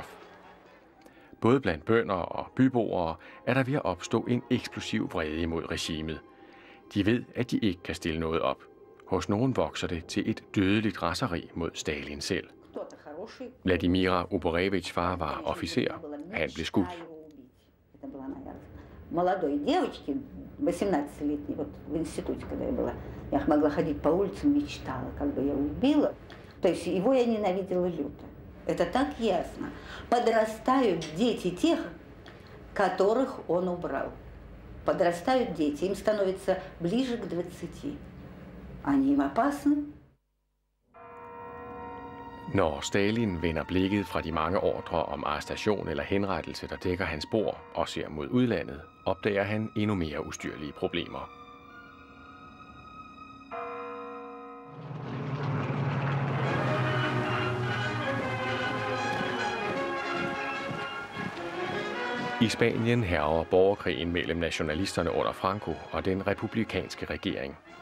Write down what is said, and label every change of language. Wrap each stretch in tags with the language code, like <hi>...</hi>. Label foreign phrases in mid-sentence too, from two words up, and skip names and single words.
<da>Både blandt bønder og byboere er der ved at opstå en eksplosiv vrede imod regimet. De ved, at de ikke kan stille noget op. Hos nogen vokser det til et dødeligt raseri mod Stalin selv. Vladimira Uborevich far var officer. Han blev skudt.</da> <ru>Молодой девочке, 18-летней, вот в институте, когда я была, я могла ходить по улицам, мечтала, как бы я убила. То есть его я ненавидела люто. Это так ясно. Подрастают дети тех, которых он убрал. Подрастают дети, им становится ближе к 20. Они им опасны.</ru> <da>Når Stalin vender blikket fra de mange ordrer om arrestation eller henrettelse, der dækker hans bord, og ser mod udlandet, opdager han endnu mere ustyrlige problemer. I Spanien hærger borgerkrigen mellem nationalisterne under Franco og den republikanske regering.</da>